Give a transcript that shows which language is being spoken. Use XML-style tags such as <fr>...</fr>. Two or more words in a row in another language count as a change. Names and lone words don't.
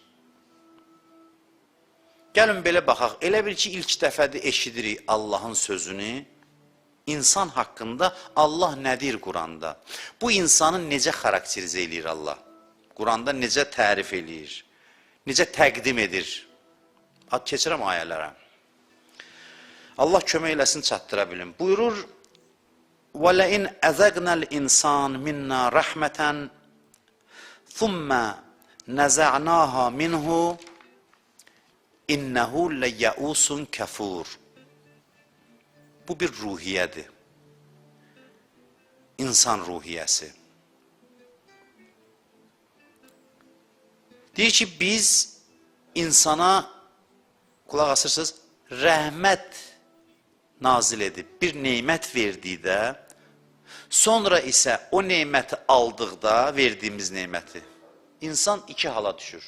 <az>Gəlin belə baxaq, elə bil ki, ilk dəfədə eşidirik Allahın sözünü, İnsan haqqında Allah nədir Quranda? Bu insanı necə xarakterizə eləyir Allah? Quranda necə tərif eləyir? Necə təqdim edir? Keçirəm ayələrə. Allah kömək eləsin, çatdıra bilim. Buyurur,</az> <ar>وَلَئِنْ أَذَقْنَا الْإِنسَانِ مِنَّا رَحْمَةً ثُمَّ نَزَعْنَاهَا مِنْهُ إِنَّهُ لَيَّئُوسٌ كَفُورٌ.</ar> <az>Bu bir ruhiyyədir. İnsan ruhiyyəsi. Deyir ki, biz insana, qulaq asırsınız, rəhmət nazil edib, bir neymət verdikdə, sonra isə o neyməti aldıqda, verdiyimiz neyməti, insan iki hala düşür.</az>